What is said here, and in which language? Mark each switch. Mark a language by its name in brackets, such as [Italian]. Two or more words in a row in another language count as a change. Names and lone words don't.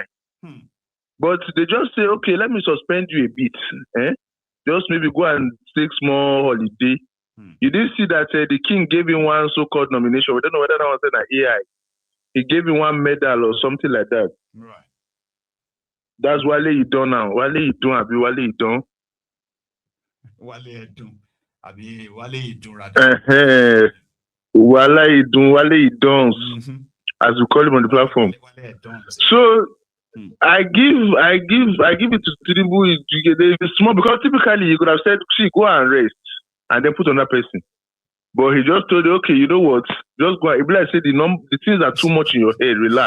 [English] But they just say, okay, let me suspend you a bit. Just maybe go and take small holiday. You didn't see that the king gave him one so-called nomination. We don't know whether that was an AI. He gave him one medal or something like that. Right. That's Wale Idon now. Wale Idon, Abi Wale Idon. Wale Idon. Abi Wale Idon rather. Wale Idon, as we call him on the platform. So I give it to Tinubu. It's small because typically you could have said, see, go and rest and then put on that person. But he just told you, okay, you know what? Just go. If I say the things are too much in your head, relax.